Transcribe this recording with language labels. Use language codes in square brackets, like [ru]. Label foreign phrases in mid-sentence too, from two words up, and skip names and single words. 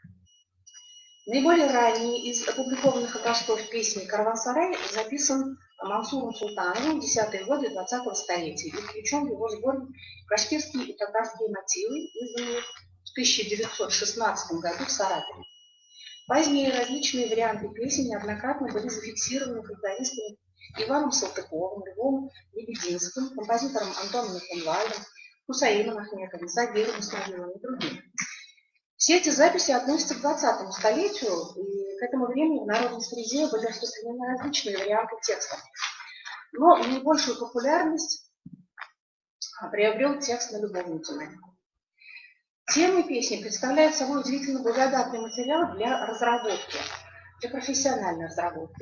[ru] Наиболее ранний из опубликованных образцов песни «Караван-сарай» записан Мансуром Султановым в 10-е годы 20-го столетия и включен в его сборник «Башкирские и татарские мотивы», изданные в 1916 году в Саратове. Позднее различные варианты песен неоднократно были зафиксированы фольклористами Иваном Салтыковым, Львом Лебединским, композитором Антоном Михенвальдом, Хусаином Ахметовым, Загиром Исмаиловым и другими. Все эти записи относятся к 20-му столетию, и к этому времени в народной среде были распространены различные варианты текста. Но наибольшую популярность приобрел текст на любовную тематику. Темы песни представляют собой удивительно благодатный материал для разработки, для профессиональной разработки.